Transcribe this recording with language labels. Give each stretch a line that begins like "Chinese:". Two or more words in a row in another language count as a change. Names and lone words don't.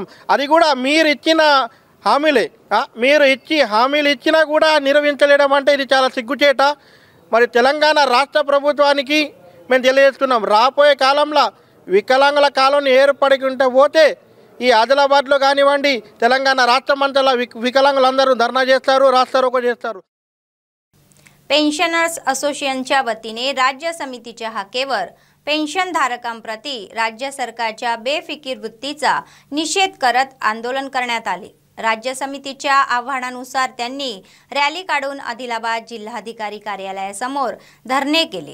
Telugu: అది కూడా మీరు ఇచ్చిన హామీలే, మీరు హామీలు ఇచ్చినా కూడా నిర్వహించలేడం అంటే ఇది చాలా సిగ్గుచేట। మరి తెలంగాణ రాష్ట్ర ప్రభుత్వానికి మేము తెలియజేస్తున్నాం, రాబోయే కాలంలో వికలాంగుల కాలనీ ఏర్పడుకుంటే పోతే ఈ ఆదిలాబాద్లో కానివ్వండి తెలంగాణ రాష్ట్రమంతటా వికలాంగులందరూ ధర్నా చేస్తారు, रास्तारोको చేస్తారు।
Marathi: पेन्शनर्स असोसिएशनच्या वतीने राज्य समितीच्या हाकेवर पेन्शनधारकांप्रती राज्य सरकारच्या बेफिकीर वृत्तीचा निषेध करत आंदोलन करण्यात आले। राज्य समितीच्या आव्हानानुसार त्यांनी रॅली काढून आदिलाबाद जिल्हाधिकारी कार्यालयासमोर धरणे केले।